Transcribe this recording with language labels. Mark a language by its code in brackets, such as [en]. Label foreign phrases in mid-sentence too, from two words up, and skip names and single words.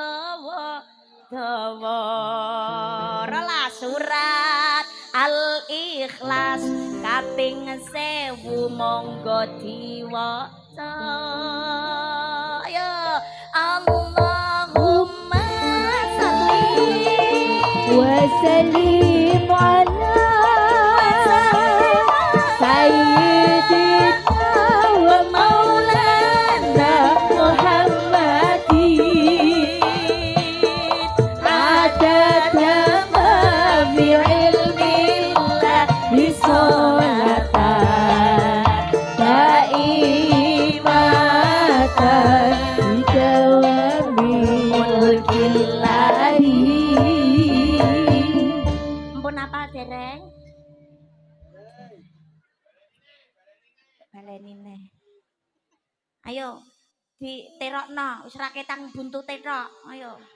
[jv] dawa rela surat Al-Ikhlas kaping 1000 monggo diwaca ayo [ar] اللهم صل وسلم على سيدنا ومولانا محمد عدد ما في علم الله بصلاة دائمة بدوام ملك الله [jv] ampun apa dereng balenine ayo diterokno wis ra ketang buntute tok ayo